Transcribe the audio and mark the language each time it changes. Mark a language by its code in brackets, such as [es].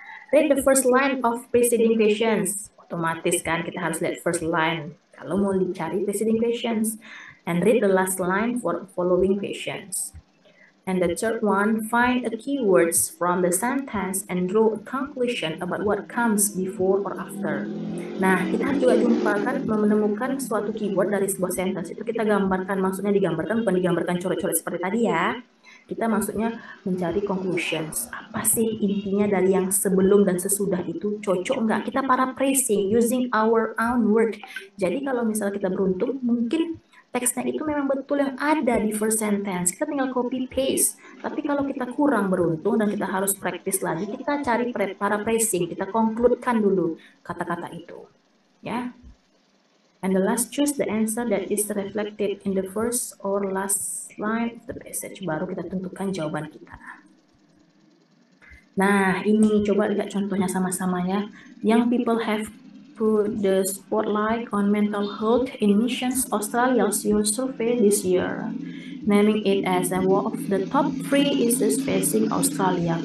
[en] Read the first line of preceding questions. [id] Otomatis kan kita harus lihat first line kalau mau dicari preceding questions. [en] And read the last line for following questions. And the third one, find a keywords from the sentence and draw a conclusion about what comes before or after. [id] Nah, kita juga jumpa kan menemukan suatu keyword dari sebuah sentence. Itu kita gambarkan, maksudnya digambarkan, bukan digambarkan coret-coret seperti tadi ya. Kita maksudnya mencari conclusions. Apa sih intinya dari yang sebelum dan sesudah itu? Cocok nggak? Kita [en] paraphrasing using our own word. [id] Jadi kalau misalnya kita beruntung, mungkin teksnya itu memang betul yang ada di first sentence. Kita tinggal copy paste. Tapi kalau kita kurang beruntung dan kita harus practice lagi, kita cari paraphrasing. Kita concludekan dulu kata-kata itu. Ya. [en] And the last, choose the answer that is reflected in the first or last line of the passage. [id] Baru kita tentukan jawaban kita. Nah, ini coba lihat contohnya sama-sama ya. [en] Young people have put the spotlight on mental health in Missions Australia's Youth Survey this year, naming it as one of the top 3 issues facing Australia.